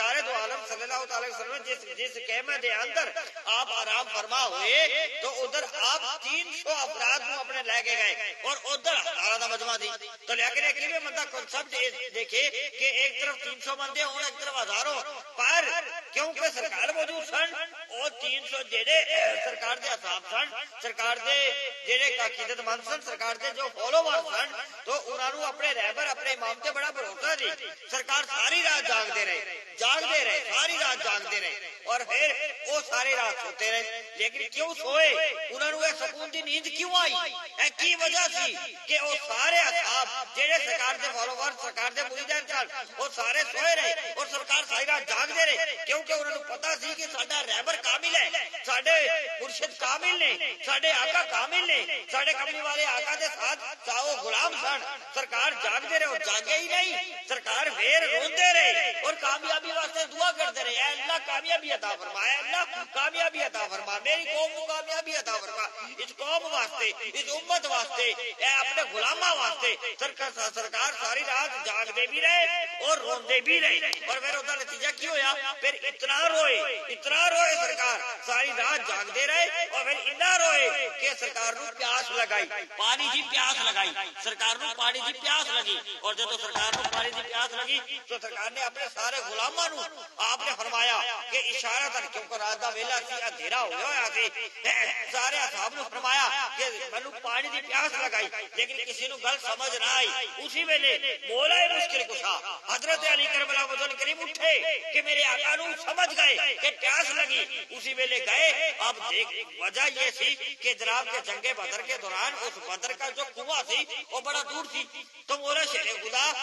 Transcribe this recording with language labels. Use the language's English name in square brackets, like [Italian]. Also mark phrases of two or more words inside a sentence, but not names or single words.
[Punjabi] دو عالم صلی اللہ تعالی وسلم جس خیمے دے اندر آپ آرام فرما ہوئے تو ادھر آپ 300 افراد کو اپنے لے کے گئے اور ادھر ہزاروں کا مجمع دی تو لیکن ایک بھی بندہ سب دیکھے کہ ایک طرف 300 بندے ہوں ایک طرف ہزاروں پر کیونکہ سرکار موجود سن اور 300 جڑے سرکار دے اصحاب سن سرکار دے جڑے عقیدت مند سن سرکار دے جو فالوور سن تو انہاں نوں اپنے رہبر اپنے امام تے بڑا بھروسہ سی سرکار ساری رات جاگدے رہے ساری رات جاگدے رہے [Urdu] اور پھر وہ ساری رات سوتے رہے [Punjabi] لیکن کیوں سوئے انہاں نوں سکون دی نیند کیوں آئی اے کی وجہ سی کہ وہ سارے اصحاب جڑے سرکار دے فالوور سرکار دے مریدان سن وہ سارے سوئے رہے اور سرکار ساری رات جاگدے رہے کیونکہ انہاں نوں پتہ سی کہ ساڈا رہبر کامل ہے ساڈے مرشد کامل نے ساڈے آقا کامل نے ساڈے کملی والے آقا دے ساتھ وہ غلام سن سرکار جاگدے رہے اور جاگے ہی نہیں سرکار پھر روندے رہے اور کامیابی واسطے دعا کرتے رہے اے اللہ کامیابی عطا فرما اے اللہ کامیابی عطا فرما میری قوم کو کامیابی عطا فرما اس قوم واسطے اس امت واسطے اے اپنے غلاماں واسطے سرکار ساری رات جاگدے بھی رہے اور روندے بھی رہے اور پھر اس کا نتیجہ کی ہویا پھر اتنا روئے سرکار ساری رات جاگدے رہے اور پھر اتنا روئے کہ سرکار نو پیاس لگائی پانی دی پیاس لگائی سرکار نو پانی دی پیاس لگی اور جب سرکار نو پانی دی پیاس لگی تو سرکار نے اپنے سارے غلاماں نو آپ نے فرمایا کہ اشارہ تن کیونکہ رات دا ویلا سی اندھیرا ہو گیا سی سارے اصحاب نو فرمایا کہ مینوں پانی دی پیاس لگائی لیکن کسی نو گل سمجھ نہ آئی اسی ویلے مولا مشکل کشا حضرت علی کربلا وجل کریم اٹھے کہ میرے آقا نو سمجھ گئے کہ پیاس لگی اسی ویلے گئے اب دیکھ وجہ یہ سی کہ جناب کے جنگ بدر کے دوران اس بدر کا جو کنواں سی وہ بڑا دور سی تو مولا شیر خدا